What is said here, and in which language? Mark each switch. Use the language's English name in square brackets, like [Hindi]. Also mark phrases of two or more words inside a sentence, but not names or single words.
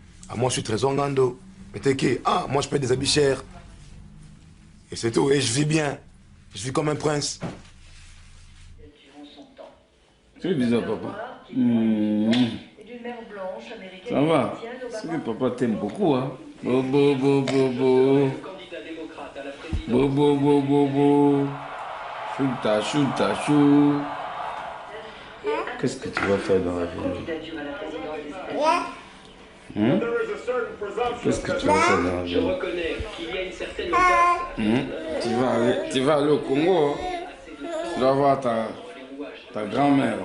[French] Ah, moi, je suis Trésor Ngando. Mais t'es qui? Ah, moi, je paye des habits chers. Et c'est tout. Et je vis bien. Je vis comme un prince. C'est bizarre, papa. Ça va. C'est que papa t'aime beaucoup, hein. Bobo, bobo, bobo. Bobo, bobo, bobo. Chouta, chouta, chou. Qu'est-ce que tu vas faire dans la vie? Qu'est-ce que tu vas faire dans la vie? Tu vas aller au Congo. Tu vas voir ta grand-mère.